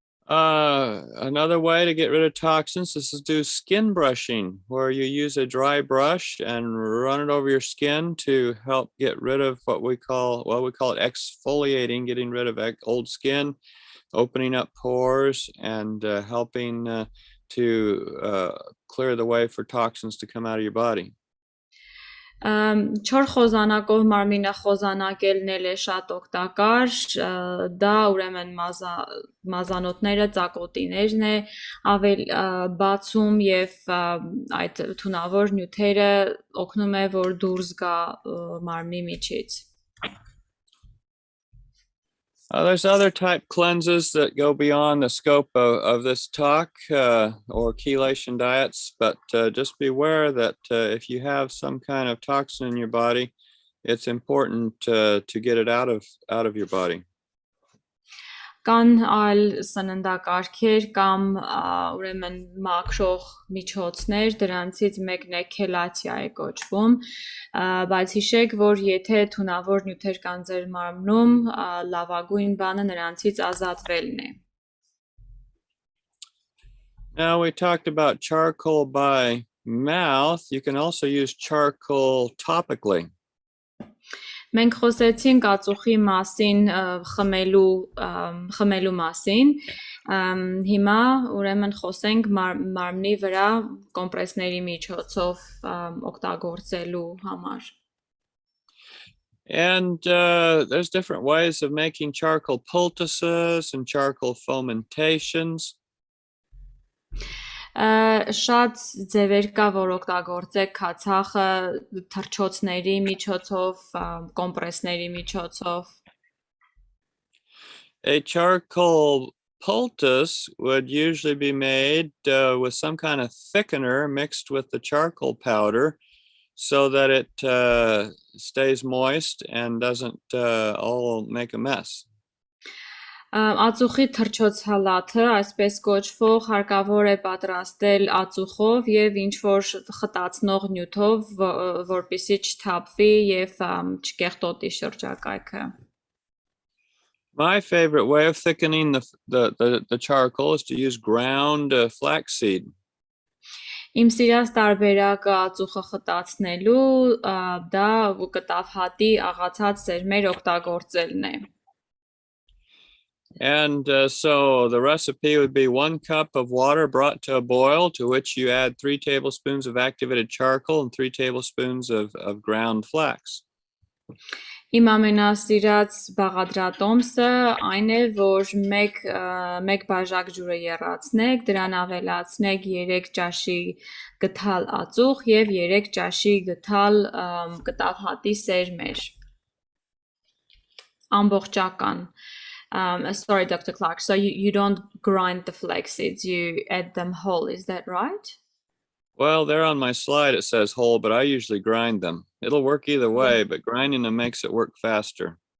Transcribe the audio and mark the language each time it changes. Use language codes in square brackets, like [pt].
[en] Another way to get rid of toxins is to do skin brushing, where you use a dry brush and run it over your skin to help get rid of what we call it exfoliating, getting rid of old skin, opening up pores, and helping to clear the way for toxins to come out of your body. [hy] Չոր խոզանակով մարմինը խոզանակելն էլ է շատ օգտակար, դա ուրեմն մազանոթները, ծակոտիներն է բացում եւ այդ թունավոր նյութերը օգնում է որ դուրս գա մարմնի միջից։ [en] There's other type cleanses that go beyond the scope of this talk or chelation diets, but just beware that if you have some kind of toxin in your body, it's important to get it out of your body. [hy] Կան այլ սննդակարգեր կամ ուրեմն մաքրող միջոցներ, դրանցից մեկն է քելացիա է կոչվում, բայց հիշեք, որ եթե թունավոր նյութեր կան ձեր մարմնում, լավագույն բանը նրանցից ազատվելն է։ [en] Now we talked about charcoal by mouth. You can also use charcoal topically. [hy] Մենք խոսեցինք ածուխի մասին, խմելու մասին, հիմա ուրեմն խոսենք մարմնի վրա կոմպրեսների միջոցով օգտագործելու համար։ [en] And there's different ways of making charcoal poultices and charcoal fomentations. [hy] Շատ ձևեր կա, որ օգտագործեք քացախը թռչոցների միջոցով, կոմպրեսների միջոցով։ [en] A charcoal poultice would usually be made with some kind of thickener mixed with the charcoal powder so that it stays moist and doesn't all make a mess. [hy] Ածուխի թռչոց հալաթը, այսպես կոչվող, հարկավոր է պատրաստել ածուխով եւ ինչ որ խտացնող նյութով, որպեսզի չթափվի եւ չկեղտոտի շրջակայքը. [en] My favorite way of thickening the charcoal is to use ground flaxseed. [hy] Իմ սիրած տարբերակը ածուխը խտացնելու դա կտավ հատի աղացած սերմեր օգտագործելն է. [en] And so the recipe would be 1 cup of water brought to a boil, to which you add 3 tablespoons of activated charcoal and 3 tablespoons of ground flax. [hy] Իմ ամենասիրած բաղադրատոմսը այն է, որ մեկ բաժակ ջուրը եռացնեք, դրան ավելացնեք 3 ճաշի գթալ ածուխ եւ 3 ճաշի գթալ կտավ հատի սերմեր. Ամբողջական. [en] Sorry, Dr. Clark. So you don't grind the flax seeds, you add them whole. Is that right? Well, there on my slide it says whole, but I usually grind them. It'll work either way, but grinding them makes it work faster.